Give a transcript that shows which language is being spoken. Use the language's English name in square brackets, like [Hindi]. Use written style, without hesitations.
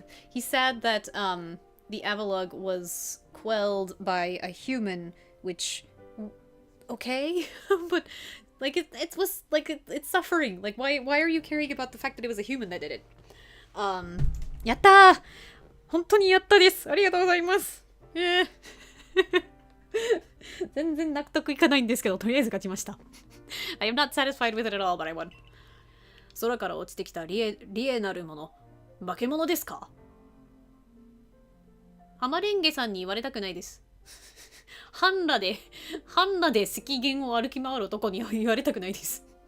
[English] He's sad that the Avalog was quelled by a human, which okay, but like it was like it's suffering. Like why are you caring about the fact that it was a human that did it? [Japanese] やったー。本当にやったです。ありがとうございます。全然納得いかないんですけど、とりあえず勝ちました。 [English] I am not satisfied with it at all, but I won. [Japanese] 空から落ちてきたリエなるもの、化け物ですか？浜レンゲさんに言われたくないです。半裸で赤原を歩き回る男には言われたくないです。